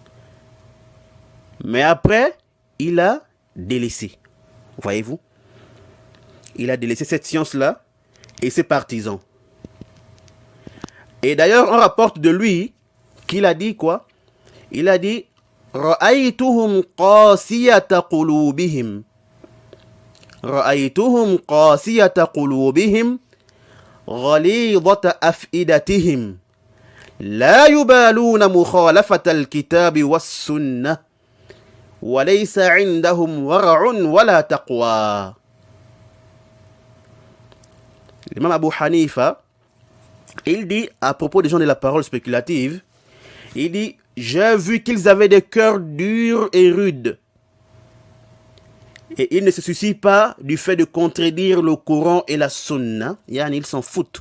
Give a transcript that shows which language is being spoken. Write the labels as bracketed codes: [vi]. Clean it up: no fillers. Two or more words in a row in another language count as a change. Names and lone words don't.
[fr] Mais après, il a délaissé. Voyez-vous. Il a délaissé cette science-là et ses partisans. Et d'ailleurs, on rapporte de lui qu'il a dit quoi? Il a dit [ar] رأيتهم قاسية قلوبهم. رأيتهم قاسية قلوبهم غليظة أفئدتهم. لا يبالون مخالفة الكتاب والسنة. وليس عندهم ورع ولا تقوى. [fr] L'imam Abu Hanifa, il dit à propos des gens de la parole spéculative, il dit: j'ai vu qu'ils avaient des cœurs durs et rudes, et ils ne se soucient pas du fait de contredire le Coran et la Sunna, ils s'en foutent.